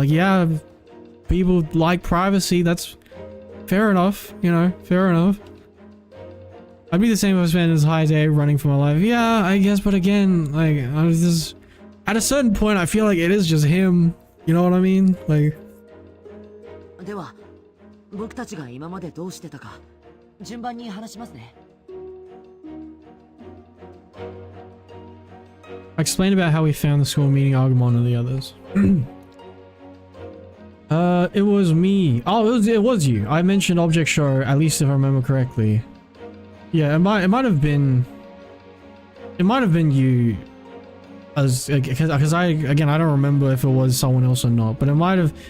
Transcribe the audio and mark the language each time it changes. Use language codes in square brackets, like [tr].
[en] Like, yeah, people like privacy, that's fair enough, you know, fair enough. I'd be the same if I spent this high day running for my life. Yeah, I guess, but again, like, I was just... At a certain point, I feel like it is just him. You know what I mean? Like... [ja] では、僕たちが今までどうしてたか、順番に話しますね。 [en] I explained about how we found the school meeting Agumon and the others. It was me. Oh, it was you. I mentioned Object Show, at least if I remember correctly. Yeah, it might have been you, as because I don't remember if it was someone else or not, but it might have.